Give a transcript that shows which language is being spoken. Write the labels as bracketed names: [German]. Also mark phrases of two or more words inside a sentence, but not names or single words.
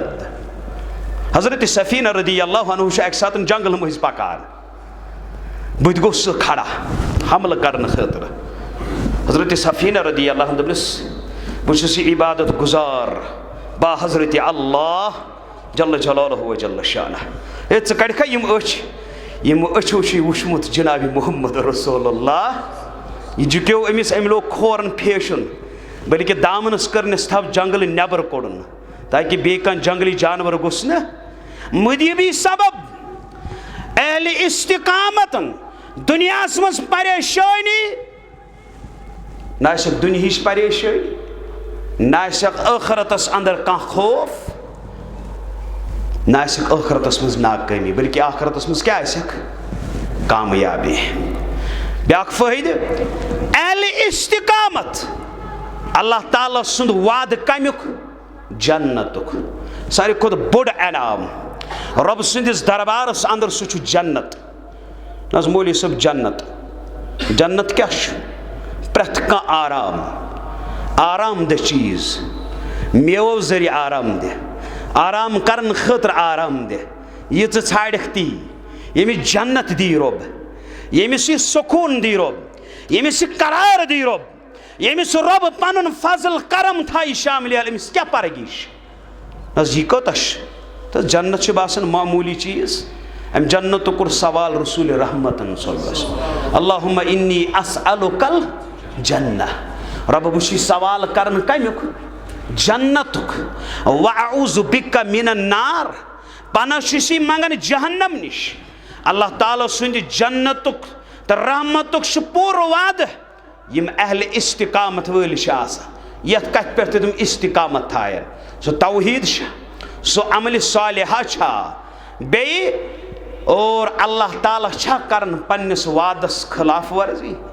[Kashmiri] हजरत सफीना [Arabic] رضي الله عنه [Kashmiri] एक साथ जंगल मज पकान, बुत गो सह खड़ा हमल करने खतर। हजरत सफीना रदी अल्लाह दोपस बहुत इबादत गुजार बा हजरत [Arabic] الله جل جلاله وجل شأنه. [Kashmiri] च कड़ख यम अच्छो वुचमुत जनाब मोहम्मद रसूलुल्लाह, यह झुक्यो अमिस अम लोग खोरन फेशन, बल्कि दामनस करनस थव जंगल नबर कोड़न ताकि बे कह जंगली जानवर गुस न मदीबी सबब अहले इस्तिकामतन दुनिया मज परेशानी ना दुनिया परेशानी ना आखरतस अंदर कह खौफ ना आखरतस मज नाकामी, बल्कि आखरतस मज क्या कामयाबी। ब्या फायदे अहले इस्तिकामत अल्लाह ताला सुंद वाद कमुक जन्नतुक, सारे खुद बोड़ इनाम रब सुंदिस दरबारस अंदर सह जन्नत। नज मौली सब जन्नत जन्नत क्या प्रथ कह आराम, आराम दह चीज, मेवो जरि आराम दे, आराम करन खतर आराम दे, यह छाड़क ती यमिस जन्नत दी रब, यमिस यह सुकून दी रब, यमिस यह करार दी रब, यमिस रब पन फजल करम थाई शामिल, अमिस क्या परगिश नज यह कतश तो जन्नत बासन मामूली चीज। अम जन्नत कुर सवाल रसूल रहमतन [Arabic] اللهم إني أسألك الجنة, [Kashmiri] रब बह सवाल करन कमुक जन्नतुक, [Arabic] وأعوذ بك من النار, [Kashmiri] पनाह मंगन जहन्नम निश। अल्लाह ताला सुंद जन्नतुक तो रहमतुक पूर वाद यम अहले इस्तिकामत वल ये कत पे तुम इस्तिकामत थायन, सो तौहीद सो अमल सालिहा छा बे और अल्लाह ताला छा करन पन्निस वादस खिलाफ वर्जी।